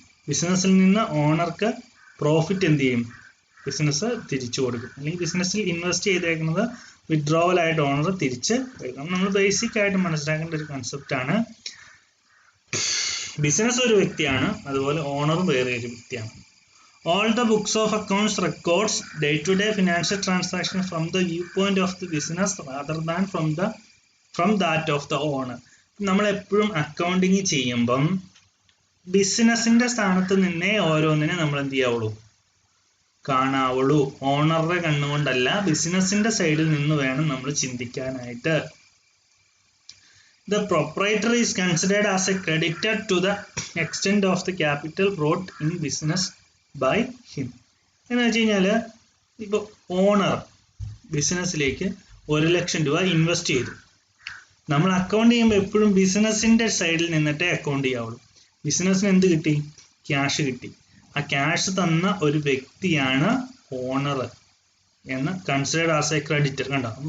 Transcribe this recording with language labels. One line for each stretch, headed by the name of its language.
Malayalam: ബിസിനസ്സിൽ നിന്ന് ഓണർക്ക് പ്രോഫിറ്റ് എന്ത് ചെയ്യും? ബിസിനസ് തിരിച്ചു കൊടുക്കും. അല്ലെങ്കിൽ ബിസിനസ്സിൽ ഇൻവെസ്റ്റ് ചെയ്തേക്കുന്നത് വിഡ്രോവൽ ആയിട്ട് ഓണർ തിരിച്ച് എടുക്കണം. നമ്മൾ ബേസിക് ആയിട്ട് മനസ്സിലാക്കേണ്ട ഒരു കൺസെപ്റ്റാണ്. ബിസിനസ് ഒരു വ്യക്തിയാണ്, അതുപോലെ ഓണറും വേറെ ഒരു വ്യക്തിയാണ്.
English: All the books of accounts records day-to-day financial transactions from the viewpoint of the business rather than from that of the owner.
Malayalam: നമ്മൾ എപ്പോഴും അക്കൗണ്ടിങ് ചെയ്യുമ്പം ബിസിനസിന്റെ സ്ഥാനത്ത് നിന്നേ ഓരോന്നിനെ നമ്മൾ എന്ത് ചെയ്യാവുള്ളൂ? കാണാവുള്ളൂ. ഓണറുടെ കണ്ണുകൊണ്ടല്ല, ബിസിനസിന്റെ സൈഡിൽ നിന്ന് വേണം നമ്മൾ ചിന്തിക്കാനായിട്ട്.
English: The proprietor is considered as a creditor to the extent of the capital brought in business by him.
Malayalam: എന്ന് വെച്ച് കഴിഞ്ഞാൽ ഇപ്പോൾ ഓണർ ബിസിനസ്സിലേക്ക് 1,00,000 രൂപ ഇൻവെസ്റ്റ് ചെയ്തു. നമ്മൾ അക്കൗണ്ട് ചെയ്യുമ്പോൾ എപ്പോഴും ബിസിനസിന്റെ സൈഡിൽ നിന്നിട്ടേ അക്കൗണ്ട് ചെയ്യാവുള്ളൂ. ബിസിനസ്സിന് എന്ത് കിട്ടി? ക്യാഷ് കിട്ടി. ആ ക്യാഷ് തന്ന ഒരു വ്യക്തിയാണ് ഓണർ എന്ന്
English: Considered as a creditor.
Malayalam: കണ്ടോ?